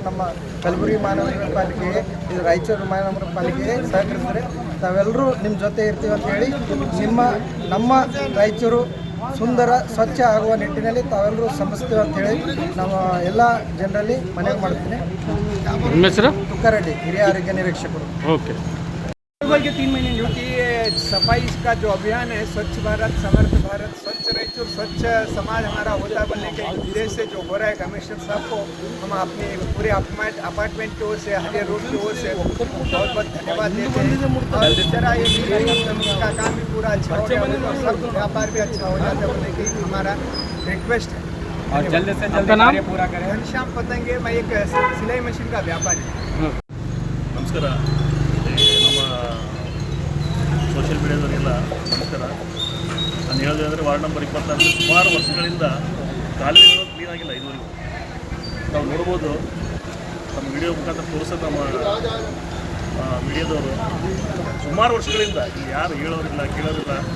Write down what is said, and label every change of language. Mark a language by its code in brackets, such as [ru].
[kn] ನಮ್ಮ ಕಲಬುರಗಿ ಮಹಾನಗರ ಪಾಲಿಕೆಗೆ, ಇದು ರಾಯಚೂರು ಮಹಾನಗರ ಪಾಲಿಕೆಗೆ ಸಹಕರಿಸಿದರೆ ತಾವೆಲ್ಲರೂ ನಿಮ್ಮ ಜೊತೆ ಇರ್ತೀವಿ ಅಂತೇಳಿ, ನಮ್ಮ ರಾಯಚೂರು ಸುಂದರ ಸ್ವಚ್ಛ ಆಗುವ ನಿಟ್ಟಿನಲ್ಲಿ ತಾವೆಲ್ಲರೂ ಶ್ರಮಿಸ್ತೀವಿ ಅಂತೇಳಿ ನಮ್ಮ ಎಲ್ಲ ಜನರಲ್ಲಿ ಮನವಿ ಮಾಡ್ತೀನಿ. ತುಕ್ಕಾರೆಡ್ಡಿ, ಹಿರಿಯ ಆರೋಗ್ಯ ನಿರೀಕ್ಷಕರು. [hi] ओके के 3 महीने ड्यूटी सफाई का जो अभियान है, स्वच्छ भारत समर्थ भारत, स्वच्छ रायचूर, स्वच्छ समाज हमारा होता बनने के उद्देश्य से जो हो रहा है, कमिश्नर साहब को हम अपने पूरे अपार्टमेंट की ओर से, हरियर रोड की ओर से बहुत बहुत धन्यवाद देते हैं. और जिस तरह ये का काम भी पूरा अच्छा हो गया, सब व्यापार भी अच्छा हो जाता है बोलने की हमारा रिक्वेस्ट है. और जल्द से जल्द कार्य पूरा करें. घनश्याम पतंगे, मैं एक सिलाई मशीन का व्यापारी. [kn] ನಮಸ್ಕಾರ. ನಮ್ಮ ಸೋಷಿಯಲ್ ಮೀಡಿಯಾದವರಿಗೆಲ್ಲ ನಮಸ್ಕಾರ. ನಾನು ಹೇಳೋದು ಅಂದರೆ ವಾರ್ಡ್ ನಂಬರ್ 24 ಸುಮಾರು ವರ್ಷಗಳಿಂದ ಕಾಲುವೆಗಳು ಕ್ಲೀನ್ ಆಗಿಲ್ಲ ಇದುವರೆಗೂ. ನಾವು ನೋಡ್ಬೋದು, ನಮ್ಮ ವಿಡಿಯೋ ಮುಖಾಂತರ ತೋರಿಸೋದು ನಮ್ಮ ಮೀಡಿಯಾದವರು ಸುಮಾರು ವರ್ಷಗಳಿಂದ ಇಲ್ಲಿ ಯಾರು ಹೇಳೋರಿಲ್ಲ, ಕೇಳೋರಿಲ್ಲ.